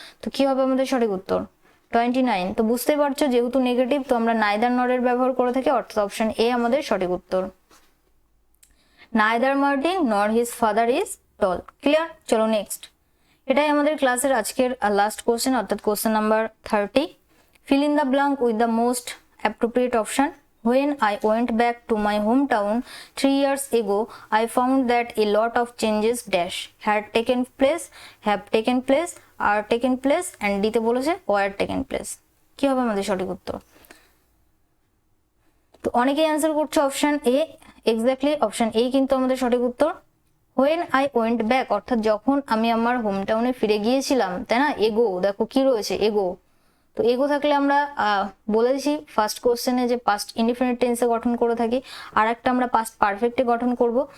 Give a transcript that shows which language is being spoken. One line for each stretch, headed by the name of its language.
Bangla: তো কি হবে আমাদের সঠিক উত্তর? 29। তো বুঝতেই পারছো যেহেতু নেগেটিভ তো আমরা নাইদার নরের ব্যবহার করে থাকি, অর্থাৎ অপশন এ আমাদের সঠিক উত্তর।
English: Neither Martin nor his father is tall. Clear? চলো next.
Bangla: এটাই আমাদের ক্লাসের আজকের লাস্ট কোশ্চেন, অর্থাৎ question number 30।
English: Fill in the blank with the most appropriate option. When I went back to my hometown 3 years ago, I found that a lot of changes dash had taken place, have taken place, are taken place, and D
Bangla: তে বলেছে
English: were taken place।
Bangla: কি হবে আমাদের সঠিক উত্তর? তো অনেকেই answer করছে option A, exactly option A কিন্তু আমাদের সঠিক উত্তর।
English: When I went back
Bangla: অর্থাৎ যখন আমি আমার হোম টাউনে ফিরে গিয়েছিলাম, তাই না? এগো, দেখো কি রয়েছে? এগো। তো এগো থাকলে আমরা বলেছি ফার্স্ট কোশ্চেনে যে পাস্ট ইনডিফিনিট টেন্সে গঠন করে থাকি, আর একটা আমরা পাস্ট পারফেক্টে গঠন করব।